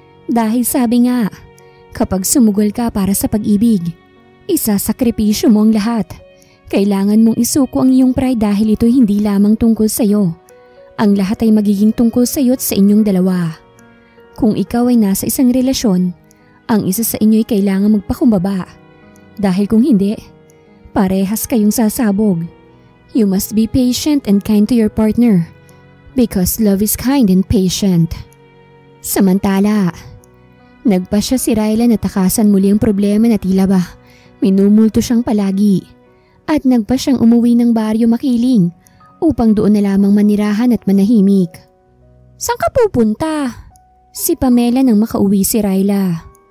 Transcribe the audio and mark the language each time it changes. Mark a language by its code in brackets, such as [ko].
[tl] Dahil sabi nga, kapag sumugol ka para sa pag-ibig, isasakripisyo mo ang lahat. Kailangan mong isuko ang iyong pride dahil ito hindi lamang tungkol sa iyo. Ang lahat ay magiging tungkol sa iyo at sa inyong dalawa. Kung ikaw ay nasa isang relasyon, ang isa sa inyo ay kailangan magpakumbaba. Dahil kung hindi, parehas kayong sasabog. [en] You must be patient and kind to your partner because love is kind and patient. [tl] Samantala, nagpa siya si Ryla na takasan muli ang problema na tila ba minumulto siyang palagi. At nagpa siyang umuwi ng baryo Makiling upang doon na lamang manirahan at manahimik. Saan ka pupunta? Si Pamela nang makauwi si Ryla.